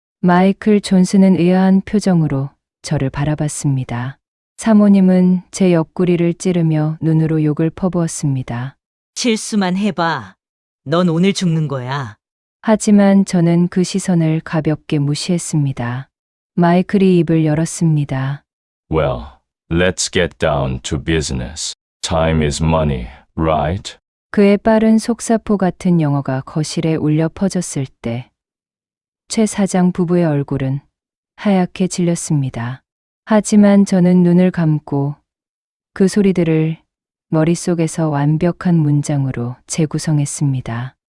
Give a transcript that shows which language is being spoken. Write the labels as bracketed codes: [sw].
[ko] 마이클 존슨은 의아한 표정으로 저를 바라봤습니다. 사모님은 제 옆구리를 찌르며 눈으로 욕을 퍼부었습니다. 실수만 해봐. 넌 오늘 죽는 거야. 하지만 저는 그 시선을 가볍게 무시했습니다. 마이클이 입을 열었습니다. [en] Well, let's get down to business. Time is money, right? [ko] 그의 빠른 속사포 같은 영어가 거실에 울려 퍼졌을 때 최 사장 부부의 얼굴은 하얗게 질렸습니다. 하지만 저는 눈을 감고 그 소리들을 머릿속에서 완벽한 문장으로 재구성했습니다.